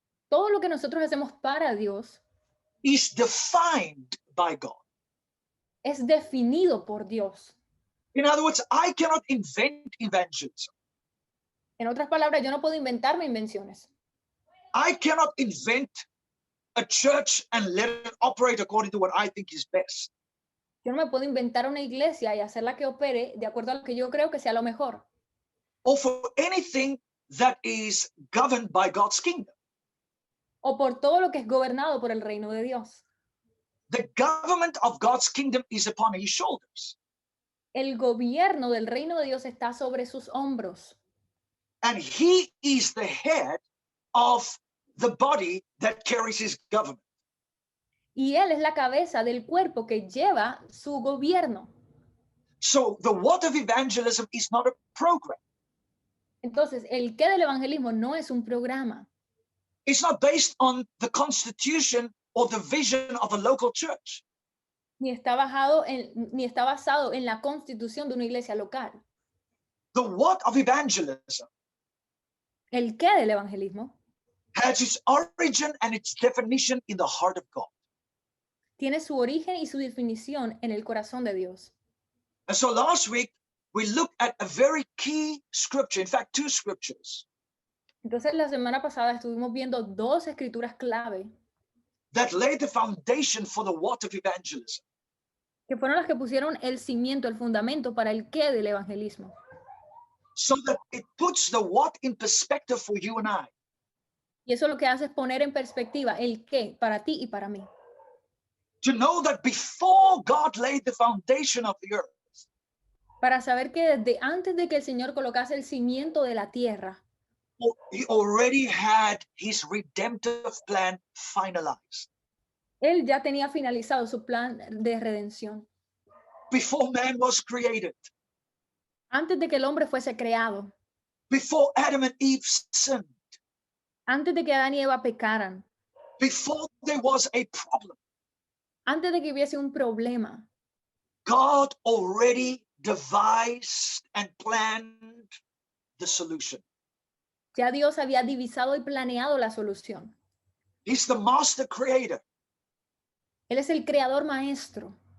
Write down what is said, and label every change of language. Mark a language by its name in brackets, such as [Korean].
[Spanish] Todo lo que nosotros hacemos para Dios [English] is defined by God. [Spanish] es definido por Dios. [English] In other words, I cannot invent evangelism. [Spanish] En otras palabras, yo no puedo inventarme invenciones. [English] I cannot invent a church and let it operate according to what I think is best. [Spanish] Yo no me puedo inventar una iglesia y hacerla que opere de acuerdo a lo que yo creo que sea lo mejor. [English] Or for anything that is governed by God's kingdom. [Spanish] O por todo lo que es gobernado por el reino de Dios. [English] The government of God's kingdom is upon his shoulders. [Spanish] El gobierno del reino de Dios está sobre sus hombros. [English] And he is the head of the body that carries his government. [Spanish] Y él es la cabeza del cuerpo que lleva su gobierno. [English] So the what of evangelism is not a program. [Spanish] Entonces, el qué del evangelismo no es un programa. [English] It's not based on the constitution or the vision of a local church. [Spanish] Ni está basado en la constitución de una iglesia local. [English] The what of evangelism [Spanish] El qué del evangelismo [English] has its origin and its definition in the heart of God. [Spanish] tiene su origen y su definición en el corazón de Dios. [English] And so last week, we looked at a very key scripture, in fact, two scriptures [Spanish] Entonces, la semana pasada estuvimos viendo dos escrituras clave [English] that laid the foundation for the what of evangelism. [Spanish] que fueron las que pusieron el cimiento, el fundamento para el qué del evangelismo. [English] So that it puts the what in perspective for you and I. [Spanish] Y eso lo que hace es poner en perspectiva el qué para ti y para mí. [English] To know that before God laid the foundation of the earth, [Spanish] Para saber que desde antes de que el Señor colocase el cimiento de la tierra, [English] he already had his redemptive plan finalized. [Spanish] Él ya tenía finalizado su plan de redención. [English] Before man was created, [Spanish] Antes de que el hombre fuese creado, [English] before Adam and Eve sinned, [Spanish] antes de que Adán y Eva pecaran, [English] before there was a problem, [Spanish] antes de que hubiese un problema, [English] God already devised and planned the solution. [Spanish] ya Dios había divisado y planeado la solución. [English] He's the master creator. [Spanish] Él es el creador maestro.